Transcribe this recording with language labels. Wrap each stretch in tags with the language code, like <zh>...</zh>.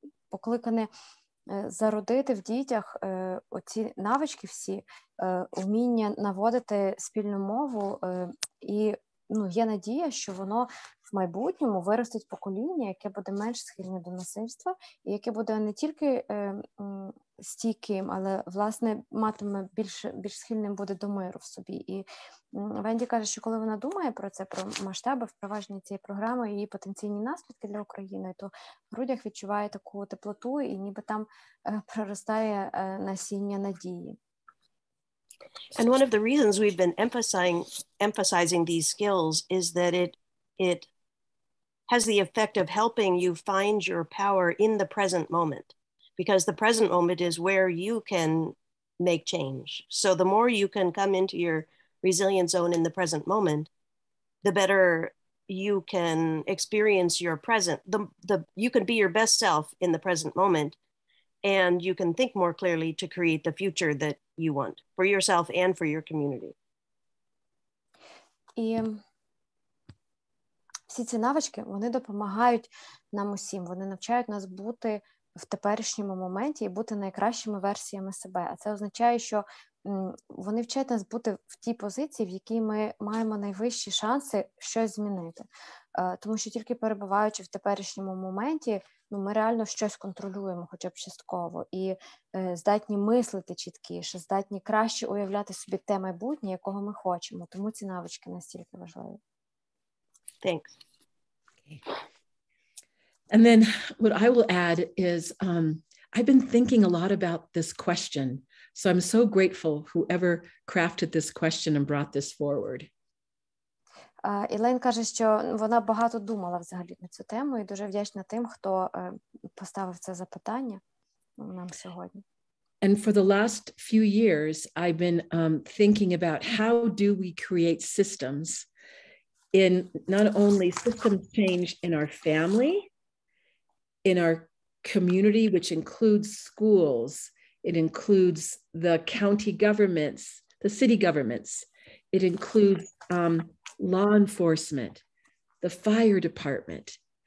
<uk>покликане зародити в дітях оці навички всі, вміння наводити спільну мову, і є надія, що воно в майбутньому виростить покоління, яке буде менш схильне до насильства, і яке буде не тільки стійким, але, власне, матиме більш схильним буде до миру в собі. І Венді каже, що коли вона думає про це, про масштаби впровадження цієї програми і її потенційні наслідки для України, то в грудях відчуває таку теплоту і ніби там проростає насіння надії.</uk> <en>And one of the reasons we've been emphasizing these skills is that it has the effect of helping you find your power in the present moment, because the present moment is where you can make change. So the more you can come into your resilient zone in the present moment, the better you can experience your present. You can be your best self in the present moment, and you can think more clearly to create the future that you want for yourself and for your community.</en> <uk>І всі ці навички, вони допомагають нам усім, вони навчають нас бути в теперішньому моменті і бути найкращими версіями себе. А це означає, що вони вчать нас бути в тій позиції, в якій ми маємо найвищі шанси щось змінити. Тому що тільки перебуваючи в теперішньому моменті, ми реально щось контролюємо, хоча б частково, і здатні мислити чіткіше, здатні краще уявляти собі те майбутнє, якого ми хочемо. Тому ці навички настільки важливі.</uk> <en>Thanks. Okay. And then what I will add is I've been thinking a lot about this question. So I'm so grateful whoever crafted this question and brought this forward.</en> <uk>Елейн каже, що вона багато думала взагалі на цю тему і дуже вдячна тим, хто поставив це запитання нам сьогодні.</uk> <en>And for the last few years, I've been thinking about how do we create systems in not only systems change in our family, in our community, which includes schools, it includes the county governments, the city governments, it includes law enforcement, the fire department.</en>